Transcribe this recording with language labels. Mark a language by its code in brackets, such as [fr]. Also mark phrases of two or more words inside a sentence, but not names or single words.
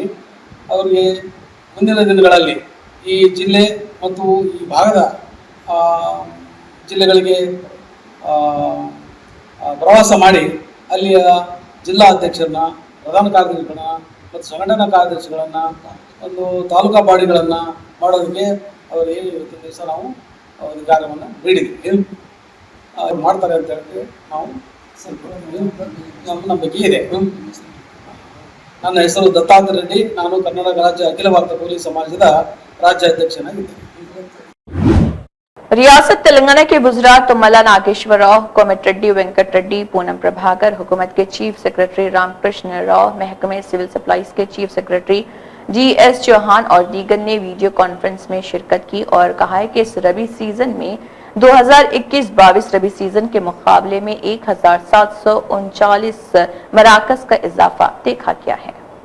[kn] ಅವರಿಗೆ ಮುಂದಿನ ದಿನಗಳಲ್ಲಿ ಈ ಜಿಲ್ಲೆ ಮತ್ತು ಈ ಭಾಗದ ಜಿಲ್ಲೆಗಳಿಗೆ ಪ್ರವಾಸ ಮಾಡಿ ಅಲ್ಲಿಯ ಜಿಲ್ಲಾ ಅಧ್ಯಕ್ಷರನ್ನ, ಪ್ರಧಾನ ಕಾರ್ಯದರ್ಶಿಗಳನ್ನ ಮತ್ತು ಸಂಘಟನಾ ಕಾರ್ಯದರ್ಶಿಗಳನ್ನು, ಒಂದು ತಾಲೂಕಾ ಬಾಡಿಗಳನ್ನು ಮಾಡೋದಕ್ಕೆ ಅವರಿಗೆ ಇವತ್ತಿನ ದಿವಸ ನಾವು ಅಧಿಕಾರವನ್ನು ನೀಡಿದ್ದೀವಿ। ಅವ್ರು ಮಾಡ್ತಾರೆ ಅಂತ ಹೇಳಿ ನಾವು ಸ್ವಲ್ಪ ನಮ್ಮ ನಂಬಿಕೆ ಇದೆ। ನನ್ನ ಹೆಸರು ದತ್ತಾತ್ರೇಯ ರೆಡ್ಡಿ. ನಾನು ಕರ್ನಾಟಕ ರಾಜ್ಯ ಅಖಿಲ ಭಾರತ ಕೂಲಿ ಸಮಾಜದ ರಾಜ್ಯಾಧ್ಯಕ್ಷನಾಗಿದ್ದೇನೆ. [ur] ریاست تلنگانہ کے گجرات تمّلا ناگیشور راؤ، کومٹ ریڈی، وینکٹ ریڈی، پونم پربھاکر، حکومت کے [en] chief secretary [ur] رام کرشن راؤ، محکمے [en] civil supplies [ur] کے [en] chief secretary [ur] GS چوہان اور دیگر نے [en] video conference [ur] میں شرکت کی اور کہا ہے کہ اس ربیع سیزن میں 2021-22 ربیع سیزن کے مقابلے میں 1739 مراکز کا اضافہ دیکھا گیا ہے.